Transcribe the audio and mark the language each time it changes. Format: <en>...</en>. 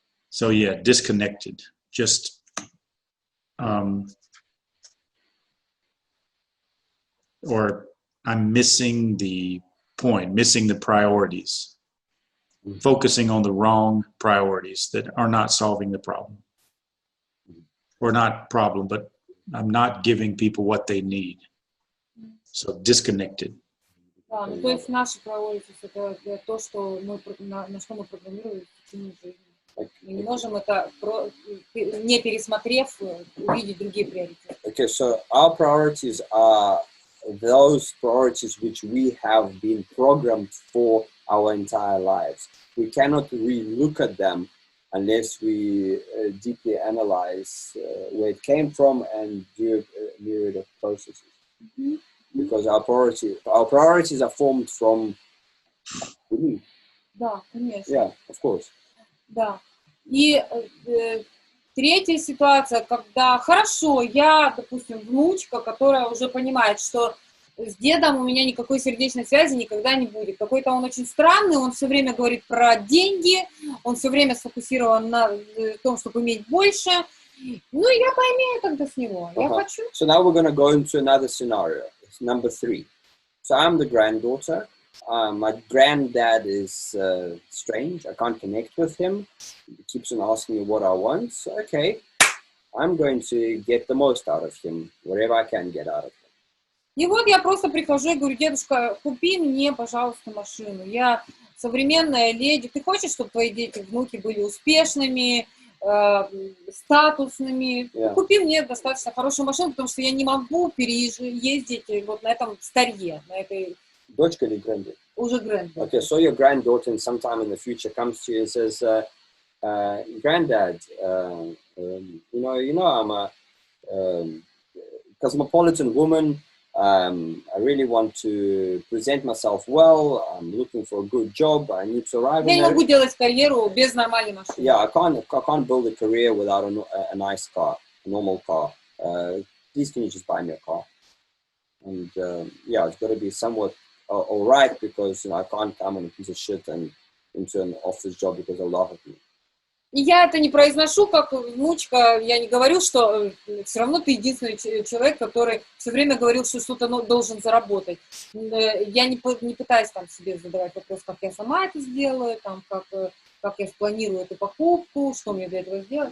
<en>So yeah, disconnected. Just or I'm missing the point, missing the priorities, focusing on the wrong priorities that are not solving the problem. Or not problem, but I'm not giving people what they need. So disconnected.</en> <ru>Да, то есть наши priorities — это то, что на что мы программировали в течение жизни. Мы не можем это, не пересмотрев, увидеть другие приоритеты.</ru> <en>Okay, so our priorities are those priorities which we have been programmed for our entire lives. We cannot re-look at them unless we deeply analyze where it came from and do a myriad of processes. Because our priorities are formed from belief.</en> <ru>Да, конечно.</ru> <en>Yeah, of course.</en> <ru>Да. И третья ситуация, когда хорошо, я, допустим, внучка, которая уже понимает, что с дедом у меня никакой сердечной связи никогда не будет. Какой-то он очень странный, он все время говорит про деньги, он все время сфокусирован на том, чтобы иметь больше. Ну, я поимею тогда с него. Я хочу.</ru> <en>So now we're going to go into another scenario. It's number 3. So I'm the granddaughter. My granddad is strange. I can't connect with him. He keeps on asking me what I want. So, okay, I'm going to get the most out of him, whatever I can get out of him.</en> <ru>И вот я просто прихожу и говорю: дедушка, купи мне, пожалуйста, машину. Я современная леди. Ты хочешь, чтобы твои дети, внуки были успешными, статусными?</ru> <en>Yeah.</en> <ru>Купи мне достаточно хорошую машину, потому что я не могу ездить вот на этом старье, на этой... Дочка или granddaughter? Уже granddaughter.</ru> <en>Okay, so your granddaughter in sometime in the future comes to you and says, Granddad, I'm a cosmopolitan woman. I really want to present myself well. I'm looking for a good job. I need to arrive.</en> <ru>Я не могу делать карьеру без нормальной машины.</ru> <en>Yeah, I can't build a career without a nice car, a normal car. Please, can you just buy me a car? And it's got to be somewhat all right, because I can't come on a piece of shit and into an office job because they'll laugh at me.</en> <ru>И я это не произношу как внучка, я не говорю, что все равно ты единственный человек, который все время говорил, что что-то должен заработать. Я не пытаюсь там себе задавать вопрос, как я сама это сделаю, там, как я спланирую эту покупку, что мне для этого сделать.</ru>